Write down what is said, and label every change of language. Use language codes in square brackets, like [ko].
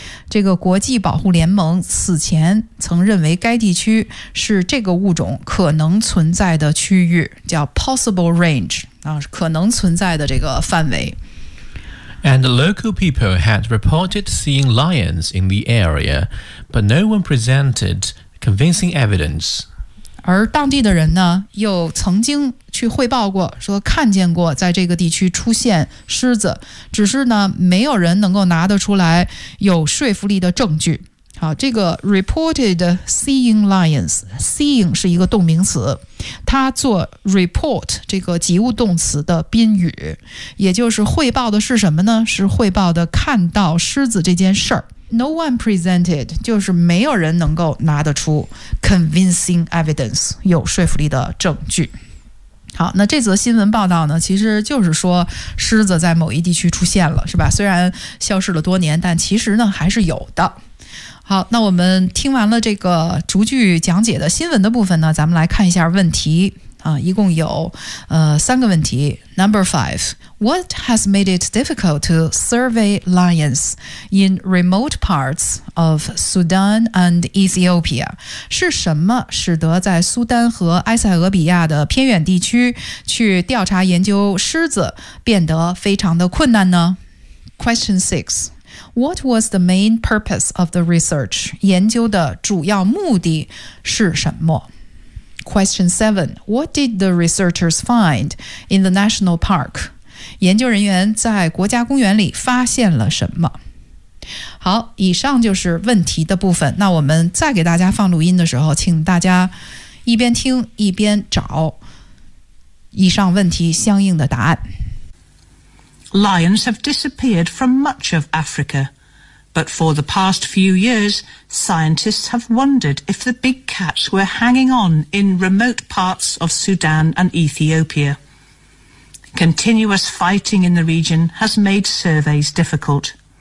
[zh] 这个国际保护联盟此前曾认为该地区是这个物种可能存在的区域，叫 [en] possible range, [zh] 可能存在的这个范围。 [en] And local people had reported seeing lions in the area, but no one presented convincing evidence. [zh] 而当地的人呢又曾经去汇报过说看见过在这个地区出现狮子，只是呢没有人能够拿得出来有说服力的证据。好，这个 [en] reported seeing lions, [zh] seeing 是一个动名词，它做 report 这个及物动词的宾语，也就是汇报的是什么呢，是汇报的看到狮子这件事儿。 [en] No one presented, [zh] 就是没有人能够拿得出 [en] convincing evidence, [zh] 有说服力的证据。好，那这则新闻报道呢，其实就是说狮子在某一地区出现了，是吧？虽然消失了多年，但其实呢还是有的。好，那我们听完了这个逐句讲解的新闻的部分呢，咱们来看一下问题。一共有三个问题。 [en] Number five, what has made it difficult to survey lions in remote parts of Sudan and Ethiopia? [zh] 是什么使得在苏丹和埃塞俄比亚的偏远地区去调查研究狮子变得非常的困难呢？ [en] Question six, what was the main purpose of the research? [zh] 研究的主要目的是什么？ [en] Question 7. What did the researchers find in the national park? [zh] 研究人员在国家公园里发现了什么？好，以上就是问题的部分。那我们再给大家放录音的时候，请大家一边听一边找以上问题相应的答案。 [en] Lions have disappeared from much of Africa, but for the past few years,Scientists have wondered if the big cats were hanging on in remote parts of Sudan and Ethiopia. Continuous fighting in the region has made surveys difficult.